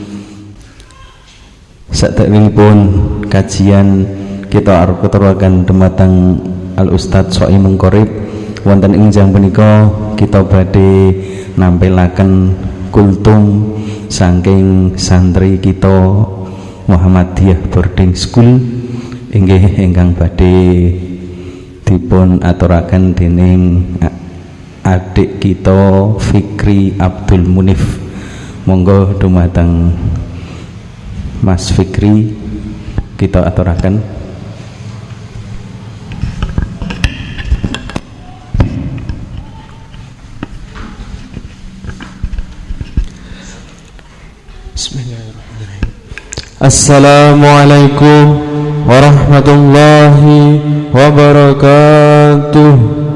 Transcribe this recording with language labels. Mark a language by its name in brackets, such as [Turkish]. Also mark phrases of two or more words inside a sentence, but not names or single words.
[Javanese] Saderipun kajian kita arep keteraken dumateng Al Ustaz Soimung Qorib wonten enjang menika kita badhe nampilaken kultum saking santri kita Muhammadiyah Boarding School inggih ingkang badhe dipun aturaken dening adik kita Fikri Abdul Munif. Monggo dumateng Mas Fikri kita aturaken. [Arabic] السلام عليكم ورحمة الله وبركاته.